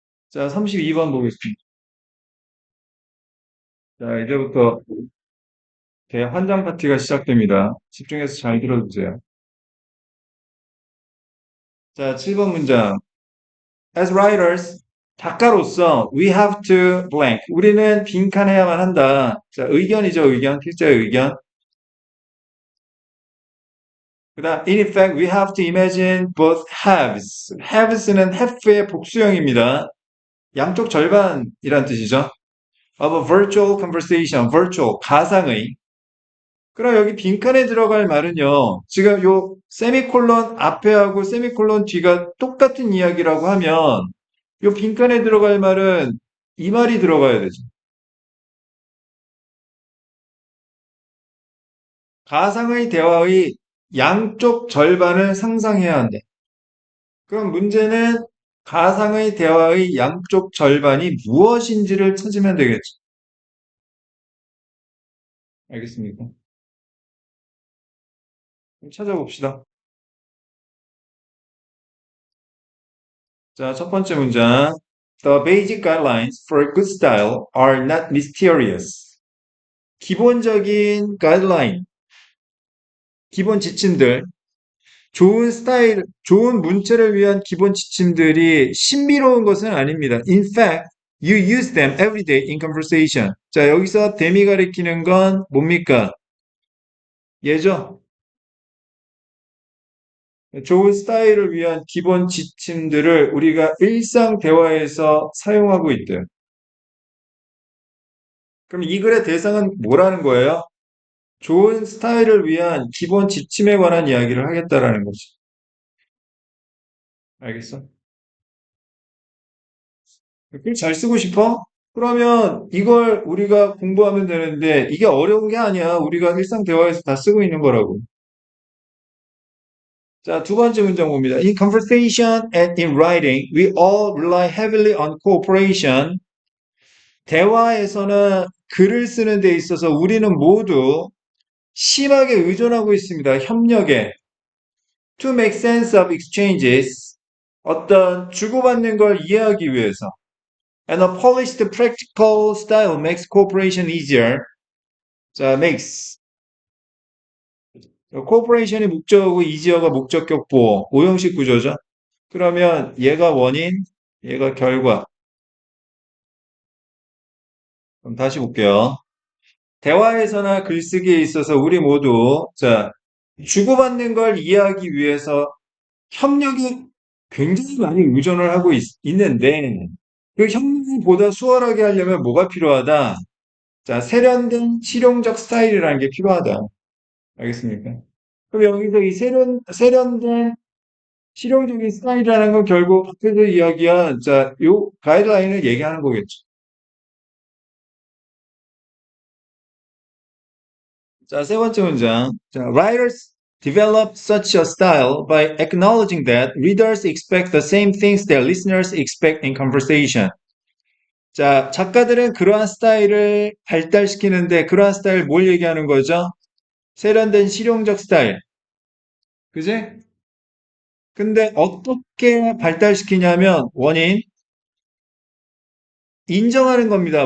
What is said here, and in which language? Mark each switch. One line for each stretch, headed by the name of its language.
Korean: 자, 32번 보겠습니다. 자, 이제부터 대환장 파티가 시작됩니다. 집중해서 잘 들어주세요. 자, 7번 문장.
English: As writers,
Korean: 작가로서
English: we have to blank.
Korean: 우리는 빈칸해야만 한다. 자, 의견이죠, 의견. 필자의 의견. 그다음
English: in effect we have to imagine both halves.
Korean: halves는 half의 복수형입니다. 양쪽 절반이란 뜻이죠.
English: of a virtual conversation,
Korean: virtual 가상의. 그럼 여기 빈칸에 들어갈 말은요. 지금 요 세미콜론 앞에하고 세미콜론 뒤가 똑같은 이야기라고 하면 요 빈칸에 들어갈 말은 이 말이 들어가야 되죠. 가상의 대화의 양쪽 절반을 상상해야 한다. 그럼 문제는 가상의 대화의 양쪽 절반이 무엇인지를 찾으면 되겠죠. 알겠습니까? 찾아봅시다. 자, 첫 번째 문장.
English: The basic guidelines for good style are not mysterious.
Korean: 기본적인 가이드라인, 기본 지침들, 좋은 스타일, 좋은 문체를 위한 기본 지침들이 신비로운 것은 아닙니다.
English: In fact, you use them every day in conversation.
Korean: 자, 여기서 댐이 가리키는 건 뭡니까? 예죠? 좋은 스타일을 위한 기본 지침들을 우리가 일상 대화에서 사용하고 있대요. 그럼 이 글의 대상은 뭐라는 거예요? 좋은 스타일을 위한 기본 지침에 관한 이야기를 하겠다라는 거지. 알겠어? 글 잘 쓰고 싶어? 그러면 이걸 우리가 공부하면 되는데 이게 어려운 게 아니야. 우리가 일상 대화에서 다 쓰고 있는 거라고. 자, 두 번째 문장 봅니다.
English: In conversation and in writing, we all rely heavily on cooperation.
Korean: 대화에서는 글을 쓰는 데 있어서 우리는 모두 심하게 의존하고 있습니다. 협력에.
English: To make sense of exchanges.
Korean: 어떤 주고받는 걸 이해하기 위해서.
English: And a polished practical style makes cooperation easier. 자, makes.
Korean: cooperation이 목적어고 easier가 목적격 보호. 오형식 구조죠. 그러면 얘가 원인, 얘가 결과. 그럼 다시 볼게요. 대화에서나 글쓰기에 있어서 우리 모두 자, 주고받는 걸 이해하기 위해서 협력이 굉장히 많이 의존을 하고 있는데 그 협력을 보다 수월하게 하려면 뭐가 필요하다? 자, 세련된 실용적 스타일이라는 게 필요하다. 알겠습니까? 그럼 여기서 이 세련된 실용적인 스타일이라는 건 결국 앞에서 이야기한 자, 요 가이드라인을 얘기하는 거겠죠. 자, 세 번째 문장.
English: 자, writers develop such a style by acknowledging that readers expect the same things that listeners expect in conversation.
Korean: 자, 작가들은 그러한 스타일을 발달시키는데 그러한 스타일 뭘 얘기하는 거죠? 세련된 실용적 스타일. 그지? 근데 어떻게 발달시키냐면 원인 인정하는 겁니다.